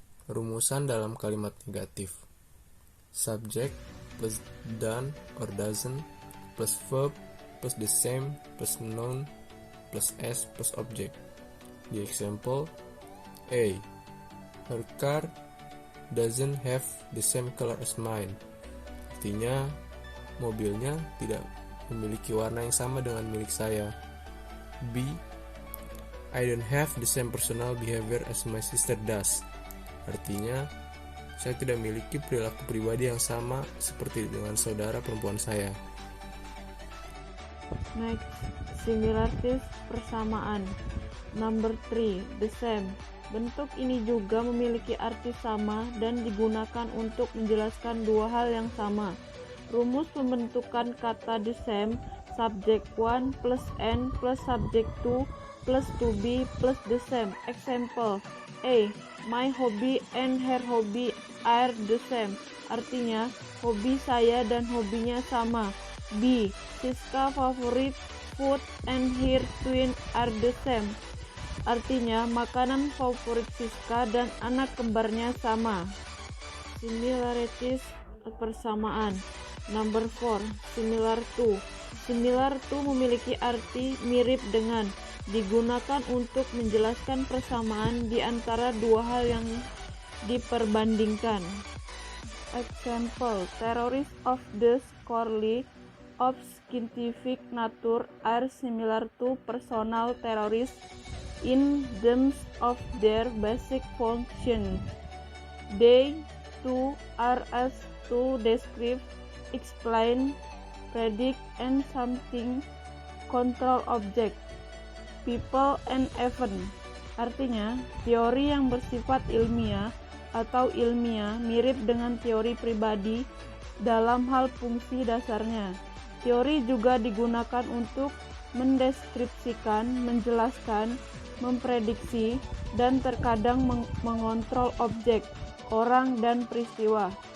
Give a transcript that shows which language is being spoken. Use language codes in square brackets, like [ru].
[id] Rumusan dalam kalimat negatif. [en] Subject plus done or doesn't plus verb plus the same plus noun plus S plus object. The example A. Her car doesn't have the same color as mine. [id] Artinya, mobilnya tidak memiliki warna yang sama dengan milik saya. B. [en] I don't have the same personal behavior as my sister does. [id] Artinya, saya tidak memiliki perilaku pribadi yang sama seperti dengan saudara perempuan saya. [en] Next, similarities, persamaan. Number 3, the same. [id] Bentuk ini juga memiliki arti sama dan digunakan untuk menjelaskan dua hal yang sama. Rumus pembentukan kata [en] the same, subject 1 plus N plus subject 2 plus to be plus the same. Example A. My hobby and her hobby are the same. [id] Artinya, hobi saya dan hobinya sama. B. [en] Siska favorite food and her twin are the same. [id] Artinya, makanan favorit Siska dan anak kembarnya sama. [en] Similarities, persamaan. Number 4, similar to. [id] Similar to memiliki arti mirip dengan, digunakan untuk menjelaskan persamaan di antara dua hal yang diperbandingkan. [en] Example, theories of the scholarly of scientific nature are similar to personal theories in terms of their basic function. They too are asked to describe, explain, predict, and something control object, people, and event. [id] Artinya, teori yang bersifat ilmiah atau ilmiah mirip dengan teori pribadi dalam hal fungsi dasarnya. Teori juga digunakan untuk mendeskripsikan, menjelaskan, memprediksi, dan terkadang mengontrol objek, orang, dan peristiwa.